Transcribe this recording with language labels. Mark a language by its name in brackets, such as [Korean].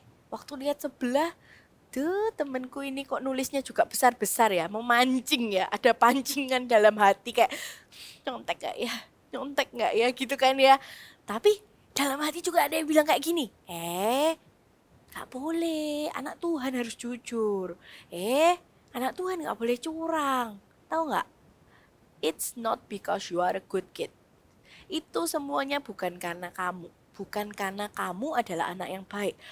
[Indonesian] Waktu lihat sebelah, tuh temenku ini kok nulisnya juga besar-besar ya, memancing ya, ada pancingan dalam hati kayak nyontek gak ya gitu kan ya. Tapi dalam hati juga ada yang bilang kayak gini, gak boleh, anak Tuhan harus jujur. Anak Tuhan gak boleh curang. Tahu gak? [English] It's not because you are a good kid. [Indonesian] Itu semuanya bukan karena kamu. Bukan karena kamu adalah anak yang baik.